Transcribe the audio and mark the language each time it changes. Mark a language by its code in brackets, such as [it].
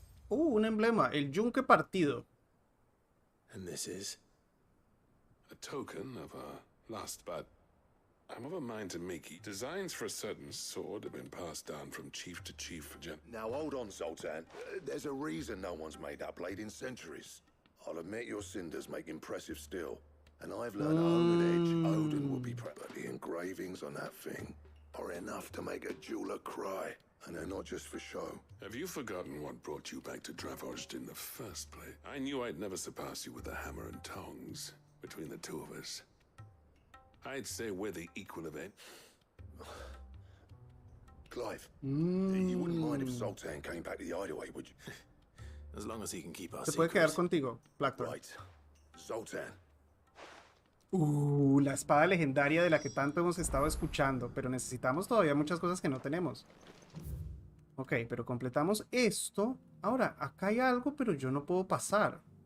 [es] Un emblema, el yunque partido. [en] And this is? a token of our last but I'm of a mind to make it. Designs for a certain sword have been passed down from chief to chief for Now hold on, Zoltan. There's a reason no one's made that blade in centuries. I'll admit your cinders make impressive steel. And I've learned a honed edge Odin will be proud. But the engravings on that thing are enough to make a jeweler cry. And they're not just for show. Have you forgotten what brought you back to Dravos in the first place? I knew I'd never surpass you with the hammer and tongs between the two of us. I'd say we're the equal of it. Clive, you wouldn't mind if Zoltan came back to the hideaway, would you? As long as he can keep our [es] Se puede quedar contigo, Blackthorn. [en] Right. Zoltan. [es] La espada legendaria de la que tanto hemos estado escuchando, pero necesitamos todavía muchas cosas que no tenemos. Ok, pero completamos esto. Ahora, acá hay algo, pero yo no puedo pasar.